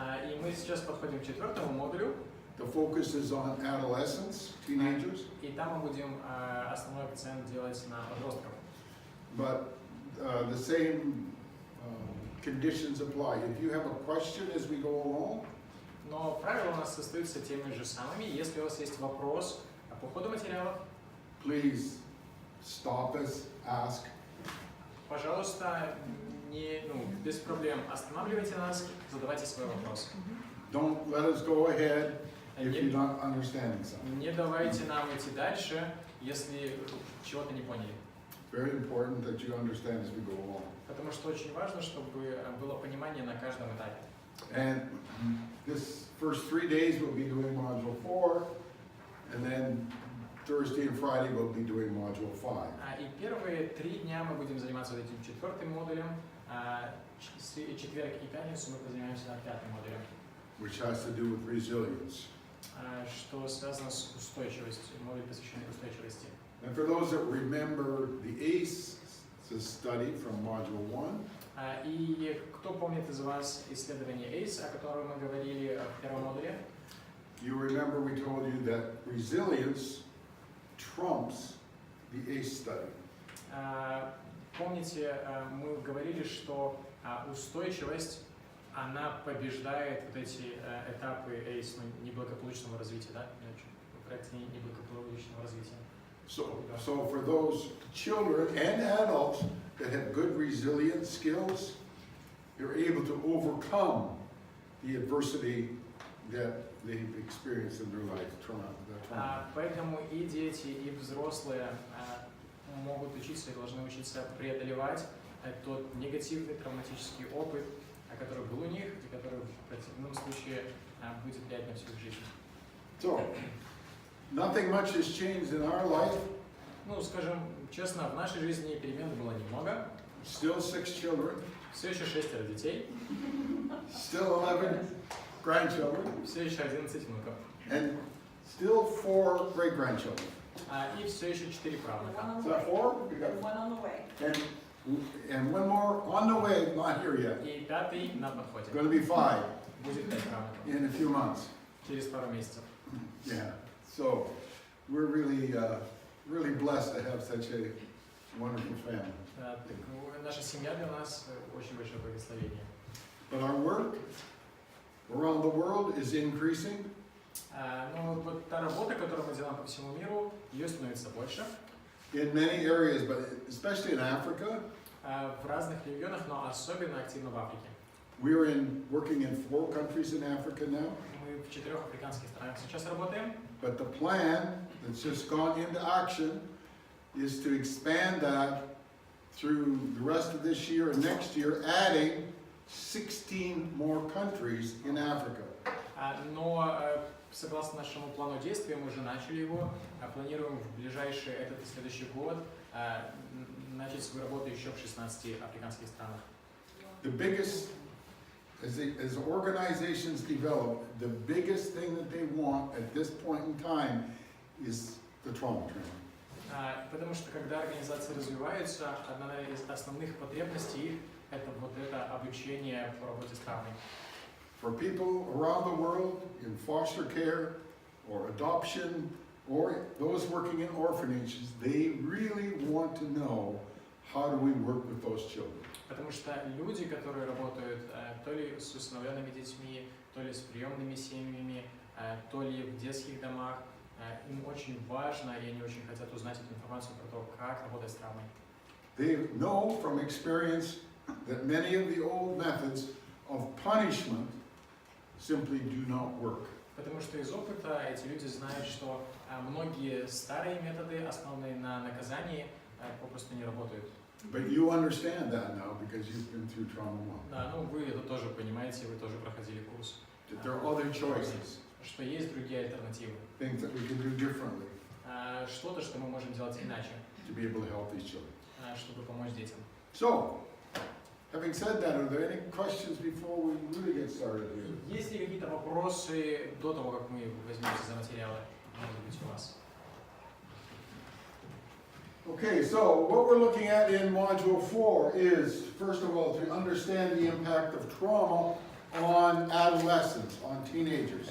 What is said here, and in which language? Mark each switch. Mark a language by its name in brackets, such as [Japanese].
[Russian] И мы сейчас подходим к 4-му модулю, [English] the focus is on adolescents, teenagers. [Russian] и там мы будем основной акцент делать на подростков. [English] But the same conditions apply. If you have a question as we go along, [Russian] Но правила у нас остаются теми же самыми. Если у вас есть вопрос по ходу материалов, [English] please stop us, ask. [Russian] пожалуйста, без проблем останавливайте нас, задавайте свой вопрос. [English] Don't let us go ahead if you're not understanding something. [Russian] Не давайте нам идти дальше, если чего-то не поняли. [English] Very important that you understand as we go along. [Russian] Потому что очень важно, чтобы было понимание на каждом этапе. [English] And this first 3 days we'll be doing module 4, and then Thursday and Friday we'll be doing module 5. [Russian] И первые 3 дня мы будем заниматься вот этим 4-м модулем, четверг и пятницу мы позанимаемся 5-м модулем. [English] Which has to do with resilience. [Russian] Что связано с устойчивостью, модуль посвященный устойчивости. [English] And for those that remember the ACE study from module 1, [Russian] И кто помнит из вас исследование ACE, о котором мы говорили в первом модуле? [English] you remember we told you that resilience trumps the ACE study. [Russian] Помните, мы говорили, что устойчивость, она побеждает вот эти этапы ACE, неблагополучного развития, да? Проекте неблагополучного развития. [English] So for those children and adults that have good resilience skills, they're able to overcome the adversity that they've experienced in their life, trauma. [Russian] Поэтому и дети, и взрослые могут учиться и должны учиться преодолевать тот негативный травматический опыт, который был у них и который в противном случае будет влиять на всю их жизнь. [English] So, nothing much has changed in our life. [Russian] Ну, скажем честно, в нашей жизни перемен было немного. [English] Still 6 children, [Russian] Все еще 6 детей, [English] still 11 grandchildren, [Russian] все еще 11 внуков. [English] and still 4 great-grandchildren. [Russian] И все еще 4 правнука. [English] One on Is the that way. 4? We got, And one on the way. and one more on the way, not here yet. [Russian] И 5 на подходе. [English] Going to be 5 [Russian] Будет 5 правнуков. [English] in a few months. [Russian] Через пару месяцев. [English] Yeah. So we're really blessed to have such a wonderful family. [Russian] Наша семья для нас очень большое благословение. [English] But our work around the world is increasing. [Russian] Но вот та работа, которую мы делаем по всему миру, ее становится больше. [English] In many areas, but especially in Africa. [Russian] В разных регионах, но особенно активно в Африке. [English] We're working in 4 countries in Africa now. [Russian] Мы в 4 африканских странах сейчас работаем. [English] But the plan that's just gone into action is to expand that through the rest of this year and next year, adding 16 more countries in Africa. [Russian] Но согласно нашему плану действия, мы уже начали его, планируем в ближайший этот и следующий год начать свою работу еще в 16 африканских странах. [English] The biggest, as organizations develop, the biggest thing that they want at this point in time is the trauma training. [Russian] Потому что когда организации развиваются, одна из основных потребностей их это вот это обучение по работе с травмой. [English] For people around the world in foster care or adoption or those working in orphanages, they really want to know how do we work with those children. [Russian] Потому что люди, которые работают то ли с усыновленными детьми, то ли с приемными семьями, то ли в детских домах, им очень важно, и они очень хотят узнать эту информацию про то, как работать с травмой. [English] They know from experience that many of the old methods of punishment simply do not work. [Russian] Потому что из опыта эти люди знают, что многие старые методы, основанные на наказании, попросту не работают. [English] But you understand that now because you've been through trauma 1. [Russian] Да, ну вы это тоже понимаете, вы тоже проходили курс. [English] That there are other choices, [Russian] Что есть другие альтернативы. [English] things that we can do differently [Russian] Что-то, что мы можем делать иначе, [English] to be able to help these children. [Russian] чтобы помочь детям. [English] So, having said that, are there any questions before we really get started here? [Russian] Есть ли какие-то вопросы до того, как мы возьмемся за материалы? Может быть, у вас? [English] Okay, so what we're looking at in Module 4 is, first of all, to understand the impact of trauma on adolescents, on teenagers.